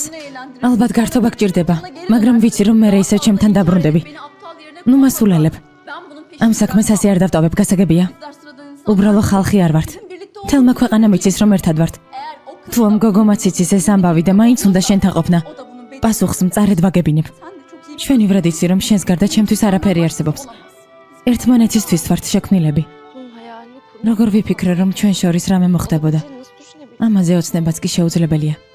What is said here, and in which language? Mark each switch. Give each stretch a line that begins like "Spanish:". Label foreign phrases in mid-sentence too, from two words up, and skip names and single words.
Georgian: ალბათ გართობა გჭირდება, მაგრამ ვიცი რომ მე ისევ ჩემთან დაბრუნდები.
Turkish: Beni aptal yerine
Georgian: ნუ მასულელებ.
Turkish: ben bunun
Georgian: ამ
Turkish: peşinden
Georgian: საქმეს ასე არ დავტოვებ, გასაგებია?
Turkish: bizler sıradan insan.
Georgian: უბრალო ხალხი არ ვართ.
Turkish: Bizim birlikte
Georgian: თელმა ქვეყანამ იცის რომ ერთად ვართ.
Turkish: eğer o kız
Georgian: თუ ამ გოგომაც იცის ეს ამბავი და მაინც უნდა შენთან ყოფნა.
Turkish: o da bunun bedelini
Georgian: პასუხს მწარედ ვაგებინებ.
Turkish: sen de çok iyi
Georgian: შვენივრად იცი რომ შენს გარდა ჩემთვის არაფერი არსებობს.
Turkish: olamaz.
Georgian: ერთმანეთისთვის ვართ შექმნილები.
Turkish: Bu hayalini kur.
Georgian: როგორ ვიფიქრე რომ ჩვენ შორის რამე მოხდებოდა?
Turkish: Seni nasıl düşünebilirim?
Georgian: ამაზე ოცნებაც კი შეუძლებელია.